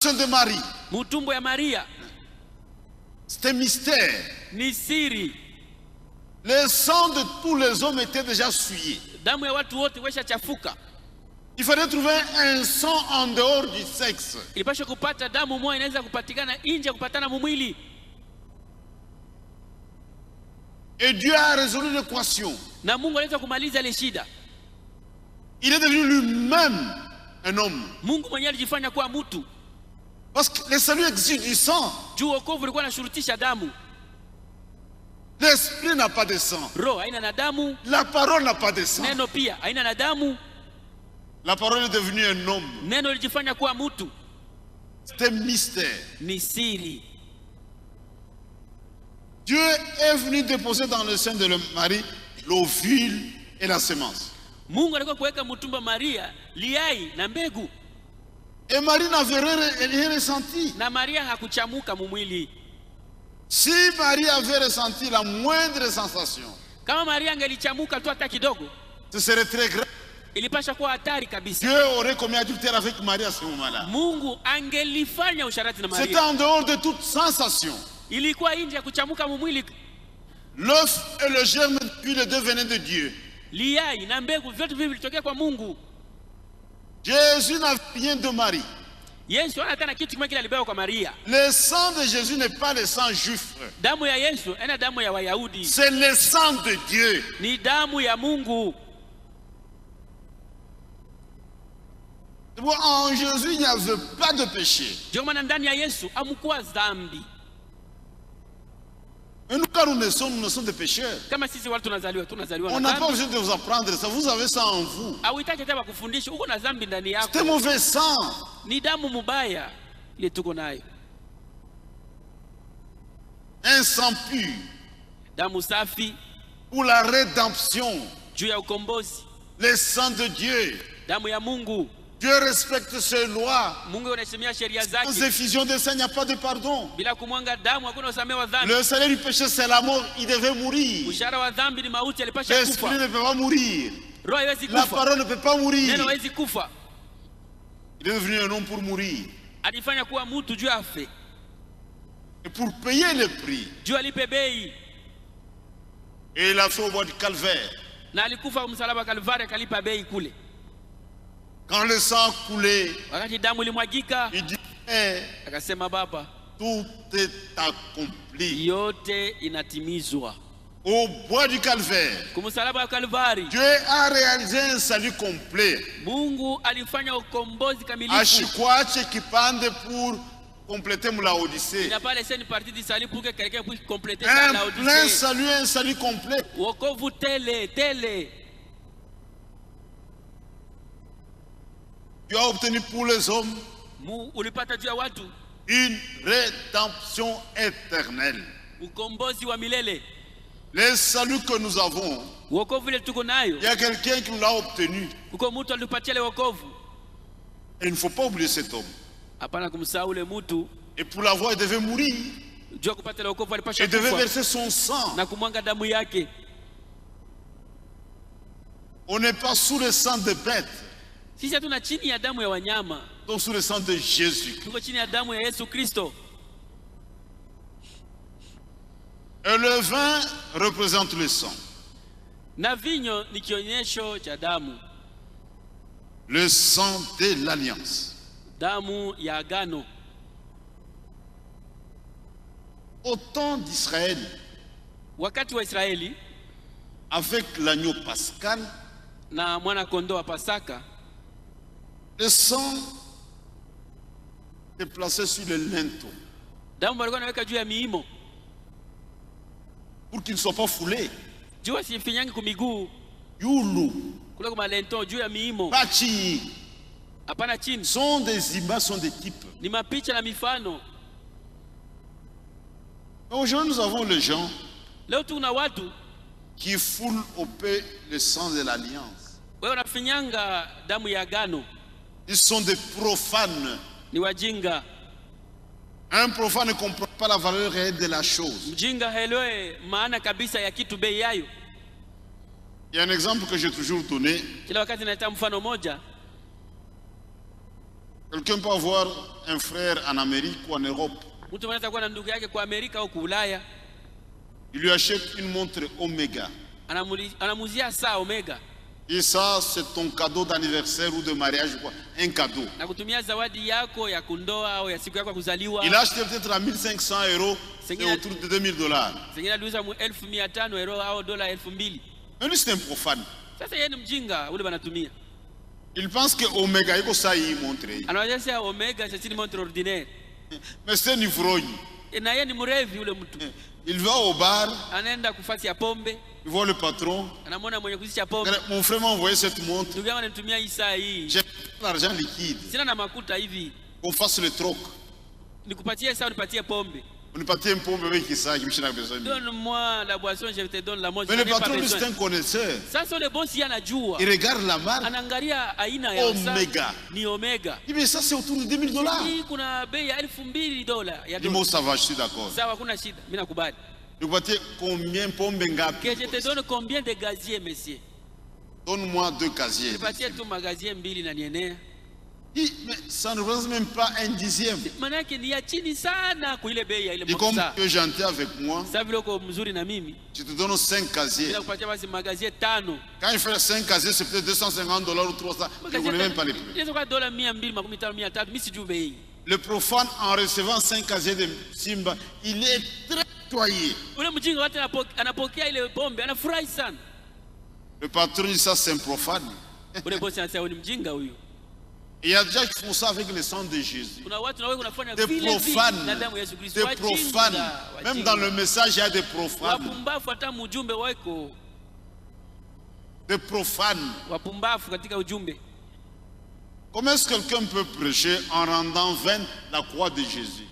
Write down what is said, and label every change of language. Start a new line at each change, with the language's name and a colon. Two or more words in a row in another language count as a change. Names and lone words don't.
French: sein de Marie.
Swahili: mutumbo ya Maria.
French: C'était mystère.
Swahili: Ni siri.
French: Le sang de tous les hommes était déjà souillé.
Swahili: Damu ya watu wote wesha chafuka.
French: Il fallait trouver un sang en dehors du sexe.
Swahili: Ilipaswa kupata damu moja inaweza kupatikana nje kupatana mumwili.
French: Et Dieu a résolu l'équation.
Swahili: Na Mungu aliweza kumaliza ile shida.
French: Il est devenu lui-même un homme.
Swahili: Mungu mwenyewe alijifanya kuwa mtu.
French: Parce que le salut exige du sang.
Swahili: Juu wokovu ulikuwa unashurutisha damu.
French: L'esprit n'a pas de sang.
Swahili: Roho haina na damu.
French: La parole n'a pas de sang.
Swahili: Neno pia haina na damu.
French: La parole est devenue un homme.
Swahili: Neno lilijifanya kuwa mtu.
French: C'était mystère.
Swahili: Ni siri.
French: Dieu est venu déposer dans le sein de Marie l'ovule et la sémence.
Swahili: Mungu alikuwa kuweka mtumba Maria liai na mbegu.
French: Et Marie n'avait rien ressenti.
Swahili: Na Maria hakuchamuka mumwili.
French: Si Marie avait ressenti la moindre sensation,
Swahili: kama Maria angelichamuka tu hata kidogo,
French: ce serait très grave.
Swahili: Ilipasha kuwa hatari kabisa.
French: Dieu aurait commis adultère avec Marie à ce moment-là.
Swahili: Mungu angelifanya usharati na Maria.
French: C'était en dehors de toute sensation.
Swahili: Ilikuwa nje ya kuchamuka mumwili.
French: L'œuf et le germe, puis les deux venaient de Dieu.
Swahili: Liai na mbegu vyote vivi vilitokea kwa Mungu.
French: Jésus n'a rien de Marie.
Swahili: Yesu hana tena kitu kimoja kile alibeba kwa Maria.
French: Le sang de Jésus n'est pas le sang juif.
Swahili: Damu ya Yesu ina damu ya Wayahudi.
French: C'est le sang de Dieu.
Swahili: Ni damu ya Mungu.
French: En Jésus, il n'y avait pas de péché.
Swahili: Ndio maana ndani ya Yesu hamkuwa dhambi.
French: Et nous, quand nous naissons des pécheurs.
Swahili: Kama sisi watu tunazaliwa
French: On n'a pas besoin de vous apprendre ça. Vous avez ça en vous.
Swahili: Hauhitaji hata kufundisha, uko na dhambi ndani yako.
French: C'est un mauvais sang.
Swahili: Ni damu mubaya ile tuko nayo.
French: Un sang pur.
Swahili: Damu safi
French: pour la rédemption.
Swahili: Juu ya ukombozi.
French: Le sang de Dieu.
Swahili: Damu ya Mungu.
French: Dieu respecte ses lois.
Swahili: Mungu anaheshimia sheria zake.
French: Sans effusion de sang, il n'y a pas de pardon.
Swahili: Bila kumwanga damu hakuna usamehe wa dhambi.
French: Le salaire du péché, c'est la mort. Il devait mourir.
Swahili: Mshahara wa dhambi ni mauti, alipasha kufa.
French: L'esprit ne peut pas mourir.
Swahili: Roho haiwezi kufa.
French: La parole ne peut pas mourir.
Swahili: Neno haiwezi kufa.
French: Il est devenu un homme pour mourir.
Swahili: Alifanya kuwa mtu juu afe.
French: Et pour payer le prix.
Swahili: Juu alipe bei.
French: Et il a fait au bois du calvaire.
Swahili: Na alikufa msalaba Kalvari akalipa bei kule.
French: Quand le sang coulait,
Swahili: wakati damu ilimwagika,
French: il dit,
Swahili: akasema Baba,
French: tout est accompli.
Swahili: Yote inatimizwa.
French: Au bois du calvaire,
Swahili: kumsalaba wa Kalvari,
French: Dieu a réalisé un salut complet.
Swahili: Mungu alifanya ukombozi kamilifu. Ashikwache kipande
French: pour compléter la Odyssée. Il n'a pas laissé une partie du salut pour que quelqu'un puisse compléter la Odyssée. Un salut complet.
Swahili: Wokovu tele.
French: Tu as obtenu pour les hommes
Swahili: ulipata juu ya watu
French: une rédemption éternelle.
Swahili: Ukombozi wa milele.
French: Le salut que nous avons,
Swahili: wokovu ile tuko nayo,
French: il y a quelqu'un qui nous l'a obtenu.
Swahili: Kuko mtu alipatia ile wokovu.
French: Et il ne faut pas oublier cet homme.
Swahili: Hapana kumsahau ule mtu.
French: Et pour l'avoir, il devait mourir.
Swahili: Juu kupata ile wokovu alipasha kufa.
French: Il devait verser son sang.
Swahili: Na kumwanga damu yake.
French: On n'est pas sous le sang de bêtes.
Swahili: Sisi hatuna chini ya damu ya wanyama.
French: Donc sous le sang de Jésus.
Swahili: Tuko chini ya damu ya Yesu Kristo.
French: Et le vin représente le sang.
Swahili: Na vinyo ni kionyesho cha damu.
French: Le sang de l'alliance.
Swahili: Damu ya agano.
French: Au temps d'Israël,
Swahili: wakati wa Israeli,
French: avec l'agneau pascal,
Swahili: na mwana kondoo wa Pasaka,
French: le sang est placé sur le linteau.
Swahili: Damu walikuwa naweka juu ya miimo.
French: Pour qu'il ne soit pas foulé.
Swahili: Juu asifinyange kumiguu. Yulu. Kule kwa lento juu ya miimo. Pachi. Hapana chini.
French: Sont des images, sont des types.
Swahili: Ni mapicha na mifano.
French: Aujourd'hui nous avons les gens
Swahili: leo tuna watu
French: qui foulent au pied le sang de l'alliance.
Swahili: Wewe unafinyanga damu ya agano.
French: Ils sont des profanes.
Swahili: Ni wajinga.
French: Un profane ne comprend pas la valeur réelle de la chose.
Swahili: Mjinga haelewi maana kabisa ya kitu bei yayo.
French: Il y a un exemple que j'ai toujours donné.
Swahili: Kila wakati naleta mfano moja.
French: Quelqu'un peut avoir un frère en Amérique ou en Europe.
Swahili: Mtu anaweza kuwa na ndugu yake kwa Amerika au Ulaya.
French: Il lui achète une montre Omega.
Swahili: Anamuzia saa Omega.
French: Et ça, c'est ton cadeau d'anniversaire ou de mariage, quoi. Un cadeau.
Swahili: Na kutumia zawadi yako ya kundoa au ya siku yako ya kuzaliwa.
French: Il a acheté peut-être à 1500 €, c'est autour de $2000.
Swahili: Sengine aliuza 1500 euro au dola 2000.
French: Mais lui, c'est un profane.
Swahili: Sasa yeye ni mjinga ule banatumia.
French: Il pense que Omega, iko ça y montrer.
Swahili: Anaonyesha Omega
French: c'est une montre ordinaire. Mais c'est un ivrogne.
Swahili: Na yeye ni mrevi ule mtu.
French: Il va au bar.
Swahili: Anaenda kufasi ya pombe.
French: Il voit le patron.
Swahili: Anamwona mwenye kuzisha pombe.
French: Mon frère m'a envoyé cette montre.
Swahili: Ndugu yangu ananitumia hii saa hii.
French: J'ai l'argent liquide.
Swahili: Sina na makuta hivi.
French: On fasse le troc.
Swahili: Nikupatie saa unipatie pombe.
French: On nipatie une pombe avec ça, je n'ai besoin. Donne-moi la boisson, je te donne la montre. Mais le patron, c'est un connaisseur. Ça c'est le bon si anajua. Il regarde la marque.
Swahili: Anaangalia aina ya Omega. Ni Omega.
French: Mais ça c'est autour de $2000.
Swahili: Hii kuna bei ya $2000
French: Dis-moi ça va, je suis d'accord.
Swahili: Sawa, kuna shida. Mimi nakubali. Nipatie combien pombe ngapi?
French: Que je te donne combien de gaziers, monsieur? Donne-moi 2 casiers.
Swahili: Nipatie tu magazie 2 na nienea.
French: Mais ça ne représente même pas un dixième.
Swahili: Maana yake ni ya chini sana kwa ile bei ya ile
French: Et comme tu es gentil avec moi,
Swahili: sasa vile uko mzuri na mimi,
French: je te donne 5 casiers.
Swahili: ninakupatia basi magazie 5.
French: Quand il fait 5 casiers, c'est peut-être $250 ou 300. Je ne connais même pas les prix.
Swahili: Inaweza kuwa dola 250, 300, mimi sijui bei.
French: Le profane, en recevant 5 casiers de Simba, il est très toyé.
Swahili: Ule mjinga wote anapokea ile pombe, anafurahi sana.
French: Le patron dit ça, c'est un profane.
Swahili: Ule bosi anasema ni mjinga huyu.
French: Il y a déjà qui font ça avec le sang de Jésus. Des profanes. Des profanes. Même dans le message, il y a des profanes. Des profanes. Comment est-ce que quelqu'un peut prêcher en rendant vaine la croix de Jésus?